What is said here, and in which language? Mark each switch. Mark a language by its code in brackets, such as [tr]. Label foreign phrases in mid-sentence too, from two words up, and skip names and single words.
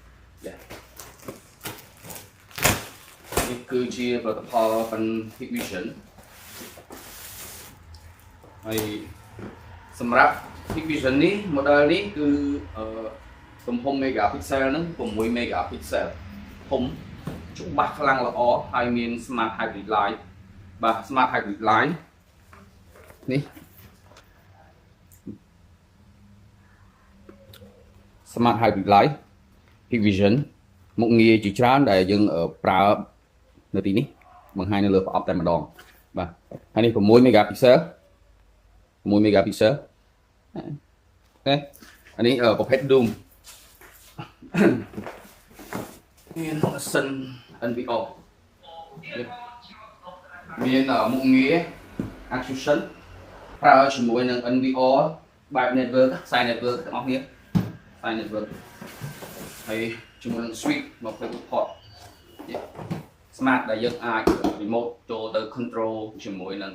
[km] នេះគឺជាផលិតផល Panasonic Vision ហើយសម្រាប់ Panasonic Vision នេះ model នេះគឺទំហំ megapixel ហ្នឹង6 megapixel ធំច្បាស់ខ្លាំងល្អហើយមាន [en] smart hybrid light [km] បាទ [en] smart hybrid light [km] នេះ [en] smart hybrid light [km] Panasonic Vision មុខងារជាច្រើនដែលយើងប្រើនៅទីនេះបង្ហាញនៅលើប្រអប់តែម្ដងបាទហើយនេះ6 megapixel 6 megapixel អូខេអានេះប្រភេទ Doom មាន Sun NVR មានមុខងារ Action ប្រើជាមួយនឹង NVR បែប network ខ្សែ network ទាំងអស់គ្នាខ្សែ network ហើយជាមួយនឹង switch មកផ្លេច [en] port smart [km] ដែលយើងអាច remote ចូលទៅ control ជាមួយនឹង